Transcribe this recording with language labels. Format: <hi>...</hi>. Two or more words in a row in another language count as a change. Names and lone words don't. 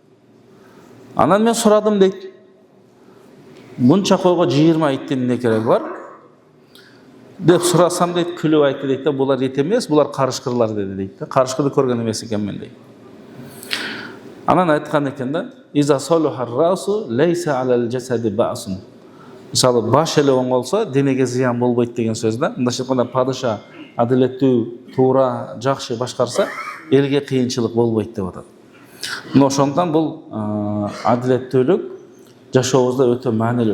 <ky>Анан мен сурадым дейт. Мунча койго 20 иттин эмне кереги бар? Деп сурасам дейт, күлүп айтты дейт да, булар ит эмес, булар карышкырлар деди дейт да. Карышкырды көргөн эмес экенмин дейт. Анан айткан экен да,</ky> <ar>إذا صلح الرأس ليس على الجسد بأس.</ar> <ky>Мисалы баш эле оңолсо денеге зыян болбойт деген сөз да. Мындайча айтканда падыша адилеттүү, туура, жакшы башкарса, элге кыйынчылык болбойт деп атат. Мына ошондон бул адилеттүүлүк жашообузда өтө маанилүү.</ky>